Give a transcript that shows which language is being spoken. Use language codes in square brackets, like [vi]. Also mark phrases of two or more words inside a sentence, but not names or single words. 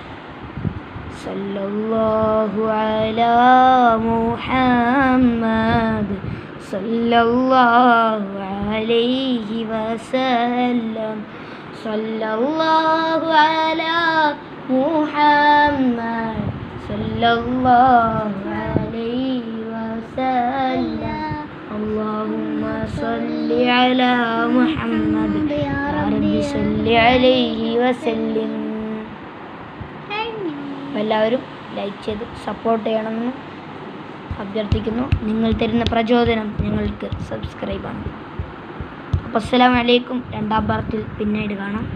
[ar] صلى الله على محمد صلى الله عليه وسلم صلى الله على محمد صلى الله عليه وسلم. അല്ലാഹുമ്മ صل على محمد يا رب صل عليه وسلم. [ml] എല്ലാവരും ലൈക്ക് ചെയ്ത് സപ്പോർട്ട് ചെയ്യണമെന്ന് അഭ്യർത്ഥിക്കുന്നു. നിങ്ങൾ തരുന്ന പ്രചോദനം ഞങ്ങൾക്ക് സബ്സ്ക്രൈബാണ്. അപ്പോൾ [ar] السلام عليكم. [ml] രണ്ടാം പാർട്ടിൽ പിന്നീട് കാണാം.